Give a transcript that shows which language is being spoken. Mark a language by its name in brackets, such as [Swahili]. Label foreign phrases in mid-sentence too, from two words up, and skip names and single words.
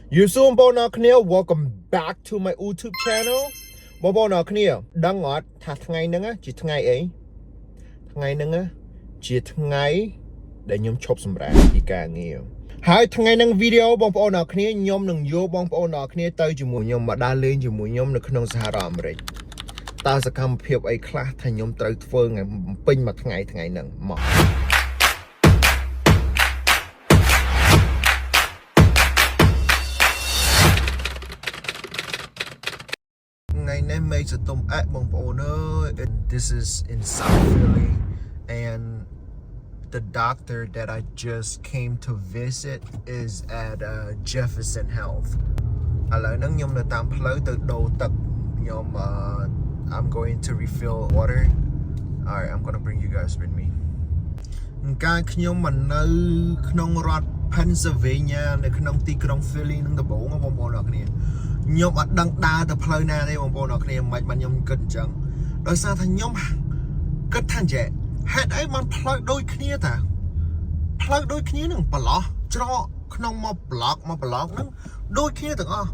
[Khmer] You soon bona គ្នា [English] welcome back to my YouTube channel [Khmer] បងប្អូនអរគ្នាដឹងអត់ថាថ្ងៃហ្នឹងជាថ្ងៃអីថ្ងៃហ្នឹង ជាថ្ងៃដែលខ្ញុំឈប់សម្រាកពីការងារហើយថ្ងៃហ្នឹងវីដេអូបងប្អូនអរគ្នាខ្ញុំនឹងយកបងប្អូនអរគ្នាទៅជាមួយខ្ញុំមកដើរលេងជាមួយខ្ញុំនៅក្នុងសហរដ្ឋអាមេរិកតើសកម្មភាពអីខ្លះថាខ្ញុំត្រូវធ្វើថ្ងៃពេញមួយថ្ងៃហ្នឹងមក Makes a tom at [English] and this is in South Philly and the doctor that I just came to visit is at Jefferson Health. I'm going to refill water. Alright, I'm gonna bring you guys with me. [Khmer] Pennsylvania នៅក្នុងទីក្រុង Philly នឹងដំបូងបងប្អូនអរគ្នាខ្ញុំអត់ដឹងដើរទៅផ្លូវណាទេបងប្អូនអរគ្នាមិនបានខ្ញុំគិតអញ្ចឹងដោយសារថាខ្ញុំគិតថាចេះហេតុអីបានផ្លូវដូចគ្នាតាផ្លូវដូចគ្នានឹងប្រឡោះច្រកក្នុងមកប្លុកហ្នឹងដូចគ្នាទាំងអស់